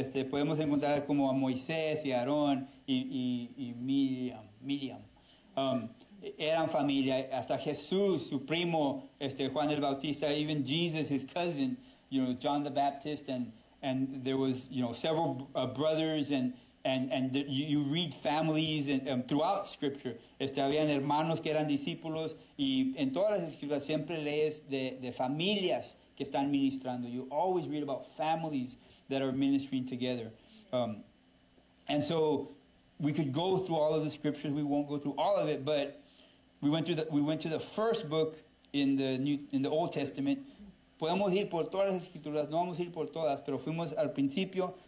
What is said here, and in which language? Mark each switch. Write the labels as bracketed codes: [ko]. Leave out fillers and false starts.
[es] Podemos encontrar como a Moisés y Aarón y Miriam. Eran familia, hasta Jesús, su primo, Juan el Bautista, [en] even Jesus, his cousin, John the Baptist, and there was, several brothers and you read families and throughout Scripture. [es] Habían hermanos que eran discípulos y en todas las Escrituras siempre lees de familias que están ministrando. [en] You always read about families that are ministering together. And so we could go through all of the Scriptures. We won't go through all of it, but we went to the first book in the Old Testament. [es] Podemos ir por todas las Escrituras, no vamos a ir por todas, pero fuimos al principio.